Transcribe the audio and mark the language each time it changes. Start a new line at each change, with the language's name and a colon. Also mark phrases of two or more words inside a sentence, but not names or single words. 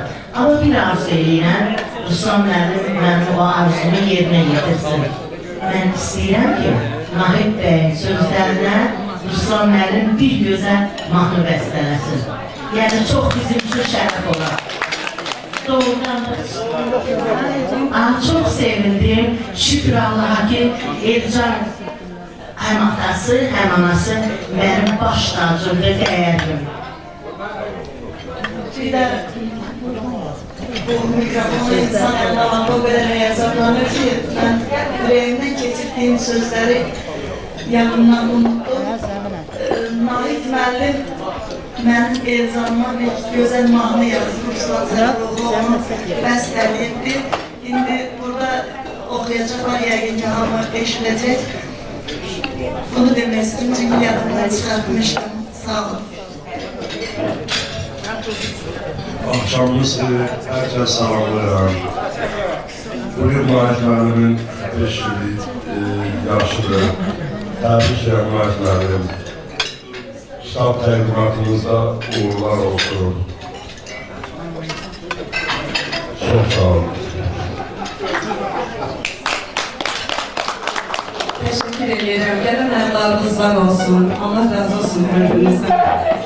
Azerbaijani: Amma bir arzu edirəm, Ruslan müəllim mənim o arzunu yerinə yetirsin. Mən istəyirəm ki, Nahid bəyin sözlərinə Ruslan müəllim bir gözəl mahnı bəstələsin. Yəni çox bizim üçün şərəf olar. Doğrudan da çok sevindim.
Turkish: Şükür Allah'a ki Elcan hem atası hem anası benim baş tacımda değerlim. Bir de bu mikrofonu insan anlamında o kadar heyazatlanır ki ben yüreğimden geçirdiğim sözleri yakından unuttum.
Azerbaijani: Nahid müəllim mən Elcan'ıma bir güzel mahnı yazdım. Ruslan Səfəroğlu onu bəstəliyibdi.
Turkish: Şimdi burada okuyacaklar
Azerbaijani: yəqin ki hamı eşidəcək. Bunu demək istedim çünkü yadımdan çıxartmışdım. Sağ olun. Akşamınız herkes salamlayıram. Bu yıl Maaş müəllimin peşkili yaxşıdır. Təbrik edirəm Maaş müəllim. Kitab təqdimatınızda uğurlar olsun. Çox sağ olun.
Turkish: Teşekkür ederim. Gelen evladınız var olsun. Allah razı olsun hepinizden.